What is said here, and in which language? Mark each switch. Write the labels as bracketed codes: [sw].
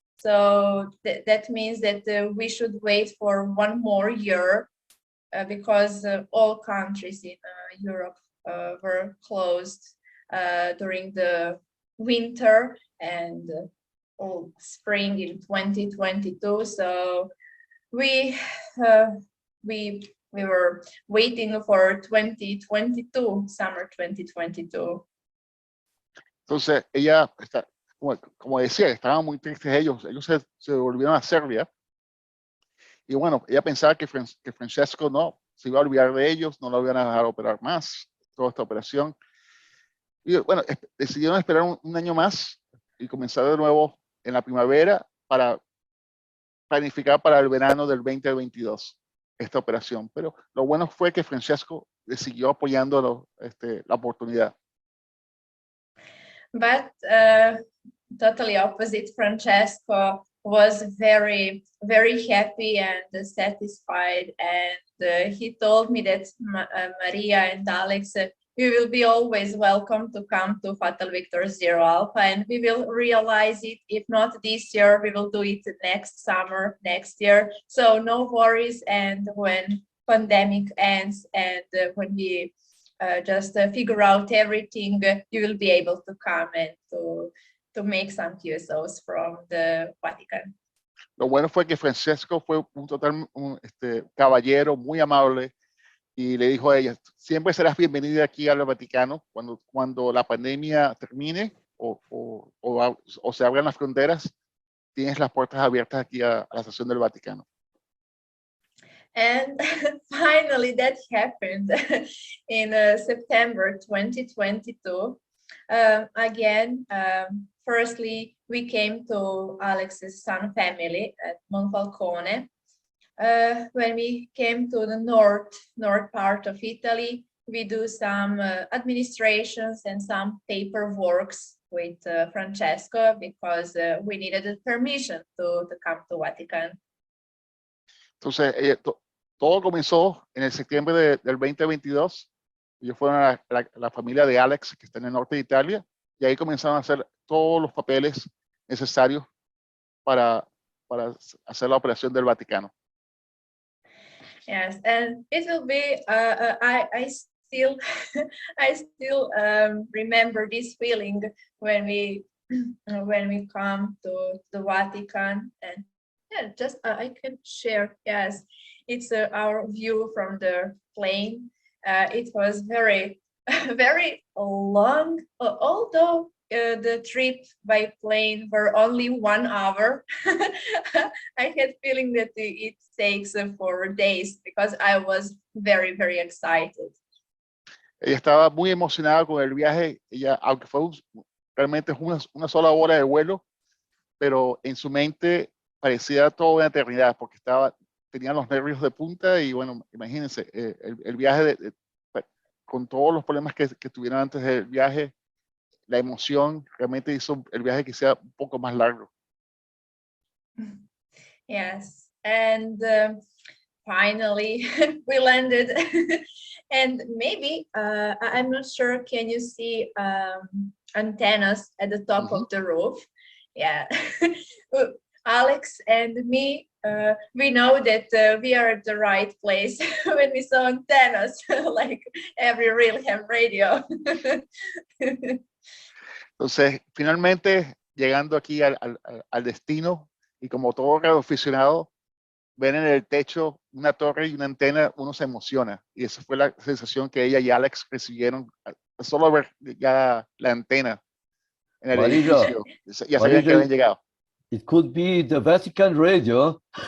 [en] So that means that we should wait for 1 more year because all countries in Europe were closed during the winter and all spring in 2022. So we were waiting for 2022, summer 2022. [es] Entonces, ella, como decía, estaban muy tristes ellos se volvieron a Serbia. Y bueno, ella pensaba que Francesco no se iba a olvidar de ellos, no lo iban a dejar operar más, toda esta operación. Y bueno, decidieron esperar un año más y comenzar de nuevo en la primavera para planificar para el verano del 2022 esta operación. Pero lo bueno fue que Francesco le siguió apoyando la oportunidad. [en] But totally opposite, Francesco was very, very happy and satisfied, and he told me that Maria and Alex, we will be always welcome to come to Hotel Victor Zero Alpha, and we will realize it. If not this year, we will do it next summer, next year. So no worries. And when pandemic ends and when we just figure out everything, you will be able to come and to make some QSOs from the Vatican. [es] Lo bueno fue que Francesco fue un caballero muy amable y le dijo a ella, siempre serás bienvenida aquí al Vaticano cuando la pandemia termine o se abran las fronteras, tienes las puertas abiertas aquí a la Asociación del Vaticano. [en] And finally that happened in September 2022. Again, firstly, we came to Alex's son family at Monfalcone. When we came to the north part of Italy, we do some administrations and some paperworks with Francesco because we needed a permission to come to Vatican. [es] Entonces, todo comenzó en el septiembre del 2022. Ellos fueron a la familia de Alex, que está en el norte de Italia, y ahí comenzaron a hacer todos los papeles necesarios para hacer la operación del Vaticano. [en] Yes, and it will be, I still I still remember this feeling when we come to the Vatican. And yeah, just I can share. Yes, it's our view from the plane. It was very very long, although the trip by plane were only 1 hour. I had feeling that it takes 4 days because I was very, very excited. [es] Ella estaba muy emocionada con el viaje. Ella, aunque fue realmente es una sola hora de vuelo, pero en su mente parecía toda una eternidad porque tenía los nervios de punta y bueno, imagínense, el viaje con todos los problemas que tuvieron antes del viaje, la emoción realmente hizo el viaje que sea un poco más largo. [en] Yes, and finally we landed. And maybe I'm not sure, can you see antennas at the top of the roof? Yeah. Alex and me, we know that we are at the right place when we saw antennas, like every real ham radio. [es] Entonces, finalmente, llegando aquí al destino, y como todo radioaficionado, ven en el techo una torre y una antena, uno se emociona. Y esa fue la sensación que ella y Alex recibieron, solo ver ya la antena en el edificio. Ya sabían que habían llegado. [en] It could be the Vatican radio.